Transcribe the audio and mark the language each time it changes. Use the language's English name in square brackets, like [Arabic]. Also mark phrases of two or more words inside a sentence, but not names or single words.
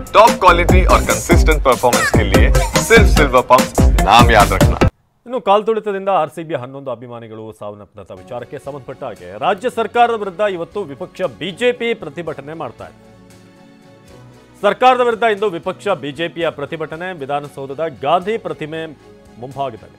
[Hindi] टॉप क्वालिटी और कंसिस्टेंट परफॉर्मेंस के लिए सिर्फ सिल्वर पंप नाम याद रखना। [Kannada] ಇನ್ನು ಕಾಲ್ತುಳಿತದಿಂದ ಆರ್ಸಿಬಿ 11 ಅಭಿಮಾನಿಗಳು ಸಾವನ್ನಪ್ಪಿದ ವಿಚಾರಕ್ಕೆ ಸಂಬಂಧಪಟ್ಟ ಹಾಗೆ ರಾಜ್ಯ ಸರ್ಕಾರದ ವಿರುದ್ಧ ಇವತ್ತು ವಿಪಕ್ಷ ಬಿಜೆಪಿ ಪ್ರತಿಭಟನೆ ಮಾಡ್ತಾ ಇದೆ. ಸರ್ಕಾರದ ವಿರುದ್ಧ ಇಂದು ವಿಪಕ್ಷ ಬಿಜೆಪಿಯ ಪ್ರತಿಭಟನೆ ವಿಧಾನಸೌಧದ ಗಾಂಧಿ ಪ್ರತಿಮೆ ಮುಂಭಾಗದಲ್ಲಿ.